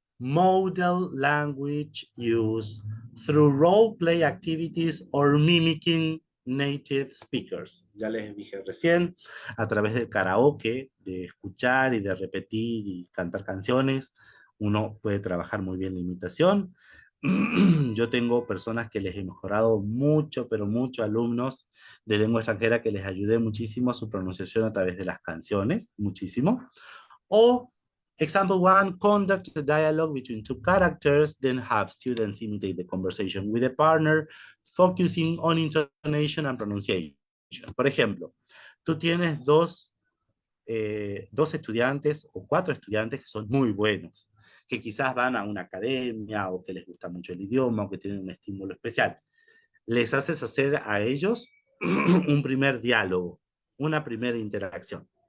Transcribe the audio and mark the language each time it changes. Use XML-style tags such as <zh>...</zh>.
<en>Model language use through role play activities or mimicking native speakers.</en> <es>Ya les dije recién, a través del karaoke, de escuchar y de repetir y cantar canciones, uno puede trabajar muy bien la imitación. Yo tengo personas que les he mejorado mucho, pero mucho, alumnos de lengua extranjera que les ayudé muchísimo a su pronunciación a través de las canciones, muchísimo.</es> <en>O example one, conduct a dialogue between two characters, then have students imitate the conversation with a partner, focusing on intonation and pronunciation.</en> <es>Por ejemplo, tú tienes dos estudiantes o cuatro estudiantes que son muy buenos, que quizás van a una academia o que les gusta mucho el idioma o que tienen un estímulo especial. Les haces hacer a ellos un primer diálogo, una primera interacción.</es>